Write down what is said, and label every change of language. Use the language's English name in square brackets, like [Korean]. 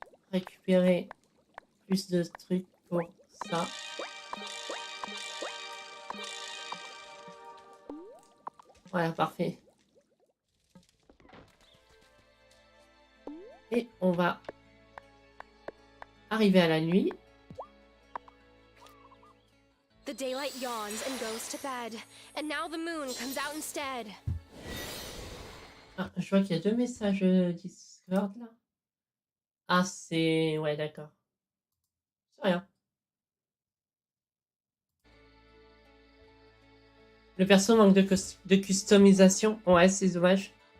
[French] Récupérer plus de trucs pour ça. Voilà, parfait. Et on va arriver à la nuit. [English] The daylight yawns and goes to bed, and now the moon comes out instead. [French] Ah, je vois qu'il y a 2 messages Discord là. Ah, c'est... Ouais, d'accord. C'est rien. Le perso manque de customisation. Ouais, c'est dommage.